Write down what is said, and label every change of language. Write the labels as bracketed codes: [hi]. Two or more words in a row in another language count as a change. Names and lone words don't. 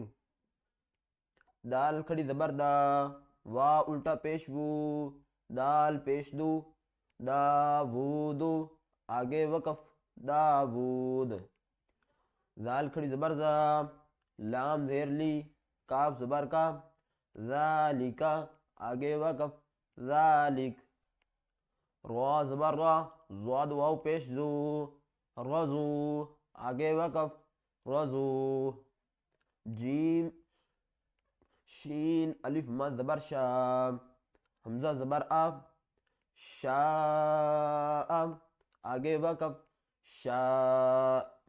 [ur] دال کھڑی زبر دا، وا الٹا پیش وو، دال پیش دو، داود، آگے وقف، داود۔ زال کھڑی زبر زا، لام زیر لی، کاف زبر کا، ذالکا، آگے وقف، ذالک۔ را زبر را، زواد واو پیش زو، رزو، آگے وقف، رزو۔ جیم شین الف مد زبر شا، حمزہ زبر آ، شاء، آگے وقف، شاء۔